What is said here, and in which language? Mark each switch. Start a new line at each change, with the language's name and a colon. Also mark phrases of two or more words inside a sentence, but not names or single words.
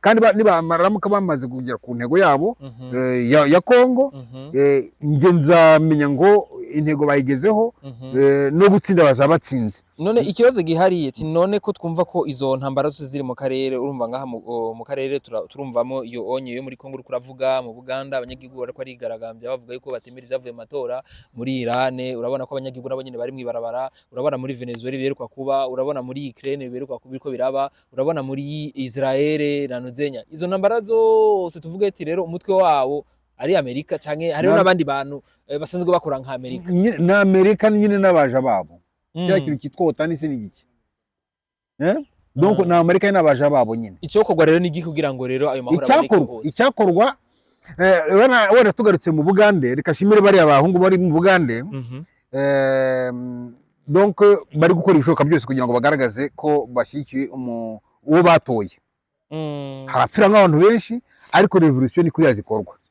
Kinyarwanda: Kandi nibamaramuka bamaze kugera ku ntego yabo ya Kongo, nge nzamenya ngo intego bayigezeho, no gutsinda bazaba batsinze.
Rundi: None ikibazo gihariye none ko twumva ko izo ntambara zose ziri mu karere, urumva ngaha mu karere turumvamo iyo onye yo muri Kongo uri kuravuga, mu Buganda abanyagihugu bariko arigaragambya bavuga yuko batemera ivyavuye mu matora, muri Iran urabona ko abanyagihugu nabo nyene bari mwibarabara, urabona muri Venezuela biheruka kuba, urabona muri Ukraine biheruka kuba biriko biraba, urabona muri Israel na Nuzenya. Izo ntambara zose tuvuga ati rero umutwe wawo ari Amerika canke hariho n'abandi bantu basanzwe bakora nka Amerika.
Kinyarwanda: Na Amerika nyine n'abaja babo. Kira kintu kitwa OTAN se n'igiki. Donc na Amerika n'abaja babo nyine. Icyokorwa rero ni kugira ngo rero ayo mahoro aboneke hose. Icyakorwa wana tugarutse mu Bugande, reka shimire bari abahungu bari mu Bugande. Donc bari gukora ibishoboka byose kugira ngo bagaragaze ko bashyikiye uwo batoye. Harapfira nk'abantu benshi, ariko revolution ni kuriya zikorwa.